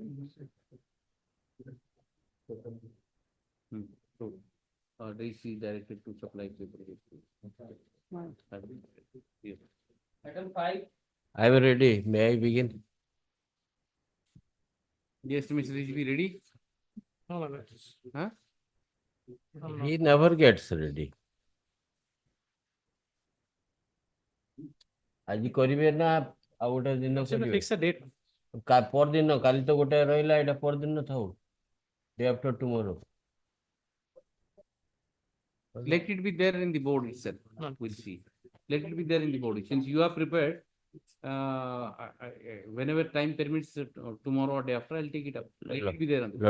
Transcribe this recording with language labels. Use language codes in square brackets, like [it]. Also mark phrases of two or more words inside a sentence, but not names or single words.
[en] So, DC directed to supply paperwork. Yes. Item 5. I am ready. May I begin? Yes, Mr. Rijvi, ready? No, no, Huh? He never gets ready. [or] ଆଜି କରିବେ ନା ଆଉ ଗୋଟେ ଦିନ କରିବେ? [en] Fix a date. [or] ପରଦିନ କାଲି ତ ଗୋଟେ ରହିଲା ଏଇଟା ପରଦିନ ଥାଉ. [en] Day after tomorrow. Let it be there in the board itself. We'll see. Let it be there in the board. Since you are prepared, whenever time permits, tomorrow or day after, I'll take it up. Let it be there on the board.